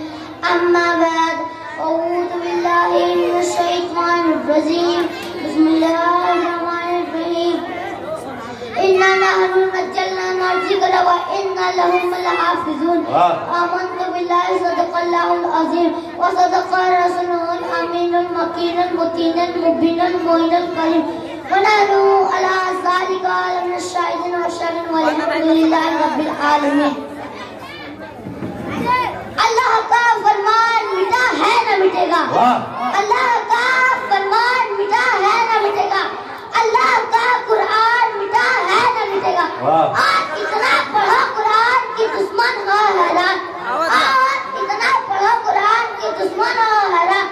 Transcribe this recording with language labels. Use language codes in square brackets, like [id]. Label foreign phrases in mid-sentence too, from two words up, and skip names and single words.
[ar] أما بعد، أعوذ بالله من الشيطان الرجيم. بسم الله الرحمن الرحيم. إنا نحن نزلنا ذكرا وإنا إنا لهم لحافظون. آمنت بالله صدق الله العظيم وصدق رسوله الأمين المكين المتين المبين المعين الكريم ونحن على ذلك من الشاهدين والشاكرين والحمد لله رب العالمين. [hi] अल्लाह का फरमान मिटा है न मिटेगा। अल्लाह का फरमान मिटा है न मिटेगा। अल्लाह का कुरान मिटा है न मिटेगा। आज इतना पढ़ो कुरान की दुश्मन हो हैरान। आज इतना पढ़ो कुरान की दुश्मन हो हैरान।